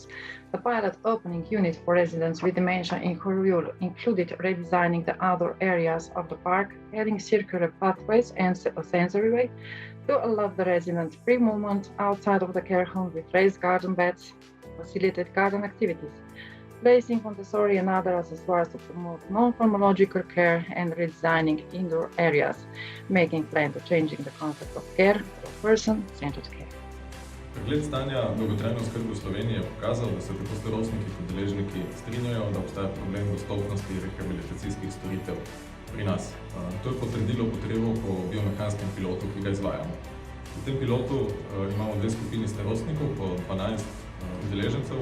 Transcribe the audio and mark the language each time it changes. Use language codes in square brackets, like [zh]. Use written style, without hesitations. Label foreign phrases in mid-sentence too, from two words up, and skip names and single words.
[en] The pilot opening unit for residents with dementia in Horjul included redesigning the outdoor areas of the park, adding circular pathways and a sensory way to allow the residents free movement outside of the care home with raised garden beds, facilitated garden activities, placing Montessori and other accessories to promote non-pharmacological care, and redesigning indoor areas, making plan to changing the concept of care to person-centered care. [sl] Pregled stanja dolgotrajne oskrbe v Sloveniji je pokazal, da se tako starostniki kot deležniki strinjajo, da obstaja problem dostopnosti rehabilitacijskih storitev pri nas. To je potrdilo potrebo po biomehanskem pilotu, ki ga izvajamo. V tem pilotu imamo dve skupini starostnikov, po 12 udeležencev.